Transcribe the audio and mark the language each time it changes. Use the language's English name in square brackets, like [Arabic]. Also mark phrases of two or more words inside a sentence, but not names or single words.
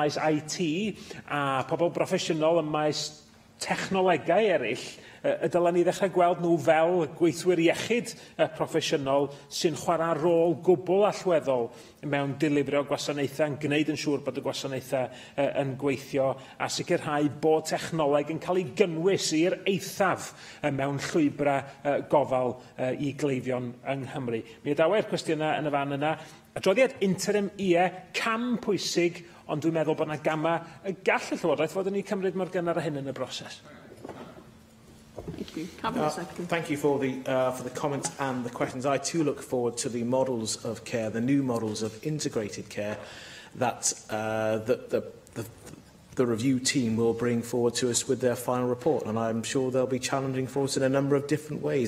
[Welsh] maes IT a pobl broffesiynol ym maes technolegau eraill, y dylen ni ddechrau gweld nhw fel gweithwyr iechyd proffesiynol sy'n chwarae rôl gwbl allweddol mewn dilifrio gwasanaethau, yn gwneud yn siŵr bod y gwasanaethau yn gweithio, a sicrhau bod technoleg yn cael ei gynnwys i'r eithaf mewn llwybrau gofal i gleifion yng Nghymru. Mi adawer cwestiynau yn y fan yna. Adroddiad interim cam pwysig, ond dwi'n meddwl bod yna gama y gall y Llywodraeth fod yn ei cymryd mor gynnar a hyn yn y broses. [English] Thank you. Cabinet Secretary. Thank you for the comments and the questions. I too look forward to the models of care, the new models of integrated care that the the review team will bring forward to us with their final report, and I'm sure they'll be challenging for us in a number of different ways.